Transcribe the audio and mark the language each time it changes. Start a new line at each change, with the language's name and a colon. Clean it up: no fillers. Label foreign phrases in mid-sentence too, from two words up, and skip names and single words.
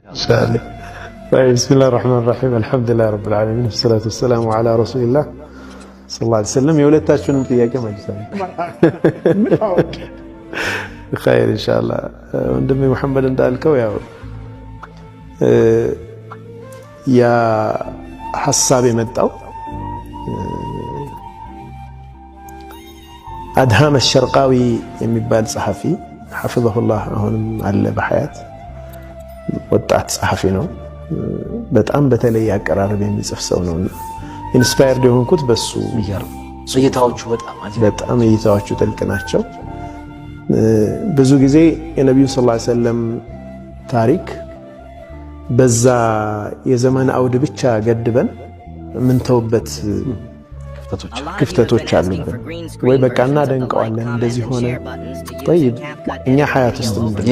Arabic: طيب بسم الله الرحمن الرحيم الحمد لله رب العالمين والصلاة والسلام على رسول الله صلى الله عليه وسلم
Amharic: የሁለታችሁንም ጥያቄ መልሳለሁ
Arabic: خير إن شاء الله
Amharic: ወንድሜ መሐመድ እንዳልከው ያው ያ ሐሳብ የመጣው أدهم الشرقاوي የሚባል ጸሐፊ
Arabic: حفظه الله
Amharic: አሁንም አለ በሐያት ወጣት ጸሐፊ ነው በጣም በተለይ አቀራረብ የሚጽፍ ሰው ነው ኢንስፓየርድ የሆንኩት በሱ ይገርም እይታዎቹ በጣም እይታዎቹ ጥልቅ ናቸው ብዙ ጊዜ የነብዩ
Arabic: صلى الله عليه وسلم
Amharic: ታሪክ በዛ የዘመን አውድ ብቻ ገድበን ምን ተውበት ክፍተቶች አሉብን ወይ በቃ እናደንቀዋለን እንደዚህ ሆነ طيب እኛ ሐያት ውስጥ ምንድነው